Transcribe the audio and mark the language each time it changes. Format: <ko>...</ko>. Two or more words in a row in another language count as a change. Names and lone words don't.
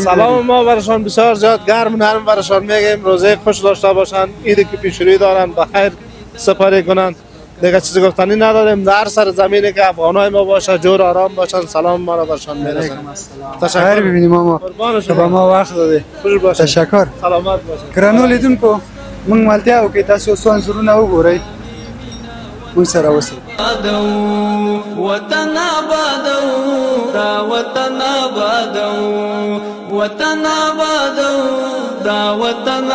<fa>سلام ما برشان بسیار زیاد گرم نرم برشان میگیم، روزه خوش داشته باشن، عیدی که پیش روی دارن بخیر سپری کنن. دیگه چیزی گفتنی نداریم. در سر زمینی که افغانای ما باشه جور آرام باشن، سلام ما را برشان میرسن. تشکر ببینیم ماما که با ما وقت داده. تشکر. سلامت باشین.</fa> <ps>ګرانو لیدونکو موږ ملتیا وکړو تاسو څو انځورونه وګورئ موږ سره اوسئ. وطن آبادو دا وطن آبادو وطن آبادو دا وطن</ps>